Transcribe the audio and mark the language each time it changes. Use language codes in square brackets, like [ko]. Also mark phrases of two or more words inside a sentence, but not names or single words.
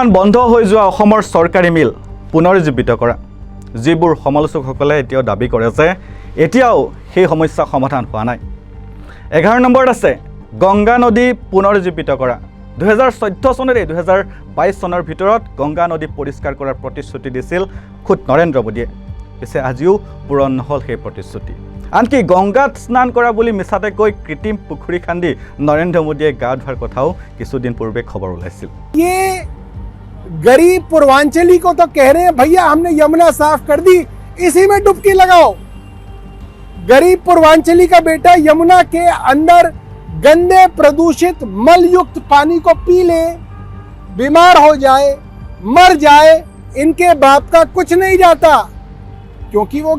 [as] বন্ধ হৈ যোৱা অসমৰ চৰকাৰী মিল পুনৰুজ্জীৱিত কৰা যিবোৰ সমালোচকসকলে এতিয়াও দাবী কৰে যে এতিয়াও সেই সমস্যা সমাধান হোৱা নাই 11 নম্বৰত আছে গংগা নদী পুনৰুজ্জীৱিত কৰা 2014 চনৰে 2022 চনৰ ভিতৰত গংগা নদী পৰিষ্কাৰ কৰাৰ প্ৰতিশ্ৰুতি দিছিল খুদ নৰেন্দ্ৰ মোদীয়ে পিছে আজিও পূৰণ নহ'ল সেই প্ৰতিশ্ৰুতি আনকি গংগাত স্নান কৰা বুলি মিছাতে কৈ কৃত্ৰিম পুখুৰী খান্দি নৰেন্দ্ৰ মোদীয়ে গা ধোৱাৰ কথাও কিছুদিন পূৰ্বে খবৰ ওলাইছিল [hi] गरीब पूर्वांचली को तो कह रहे हैं भैया हमने यमुना साफ कर दी इसी में डुबकी लगाओ गरीब पूर्वांचली का बेटा यमुना के अंदर गंदे प्रदूषित मल युक्त पानी को पी ले बीमार हो जाए मर जाए इनके बाप का कुछ नहीं जाता क्योंकि वो